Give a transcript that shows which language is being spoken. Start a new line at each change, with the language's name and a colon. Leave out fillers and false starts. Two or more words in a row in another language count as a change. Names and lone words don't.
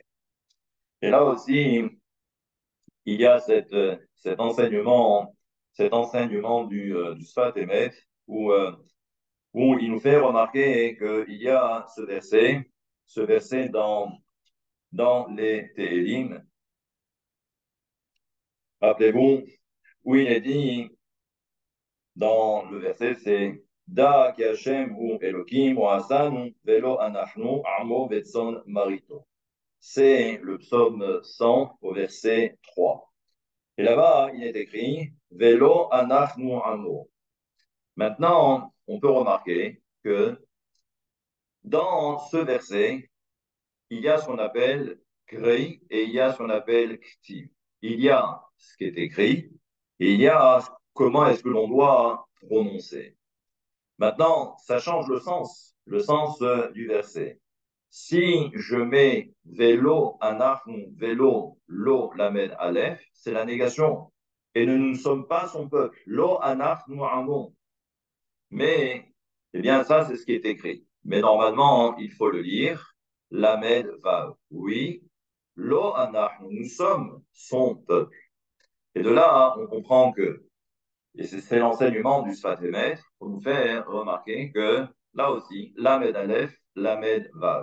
French: Et là aussi, il y a cet enseignement du Sfat Emet où il nous fait remarquer qu'il y a ce verset dans les Télim. Rappelez-vous, où il est dit dans le verset, c'est
Hebrew: דעו כי השם הוא אלהים הוא עשנו ולא אנחנו עמו וצאן מרעיתו.
French: C'est le psaume 100 au verset 3. Et là-bas, il est écrit
Hebrew: ולא אנחנו עמו.
French: Maintenant, on peut remarquer que dans ce verset, il y a ce qu'on appelle Grei et il y a ce qu'on appelle Ktiv. Il y a ce qui est écrit et il y a comment est-ce que l'on doit prononcer. Maintenant, ça change le sens du verset. Si je mets
Hebrew: ולא, אנחנו, ולא, לא, למד, אלף,
French: c'est la négation. Et nous ne sommes pas son peuple.
Hebrew: לא, אנחנו, עמון.
French: Mais, eh bien, ça, c'est ce qui est écrit. Mais normalement, il faut le lire.
Hebrew: למד, וו. Oui. לו, אנחנו,
French: nous sommes son peuple. Et de là, on comprend que et c'est l'enseignement du Sfat Emet pour nous faire remarquer que là aussi,
Hebrew: למד אלף, למד וו.